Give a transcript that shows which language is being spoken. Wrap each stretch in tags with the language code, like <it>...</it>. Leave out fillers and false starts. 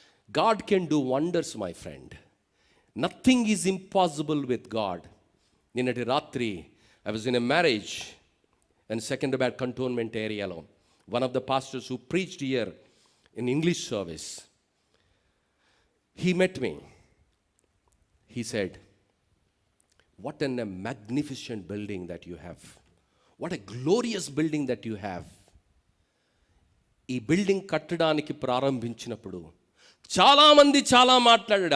<en>God can do wonders my friend. Nothing is impossible with God.</en> <te>నిన్నటి రాత్రి</te> <en>I was in a marriage and Secunderabad cantonment ఏరియాలో. One of the pastors who preached here in English service, he met me. He said, what a magnificent building that you have. What a glorious building that you have.</en> <te>ఈ building కట్టడానికి ప్రారంభించినప్పుడు చాలామంది చాలా మాట్లాడాడు.</te>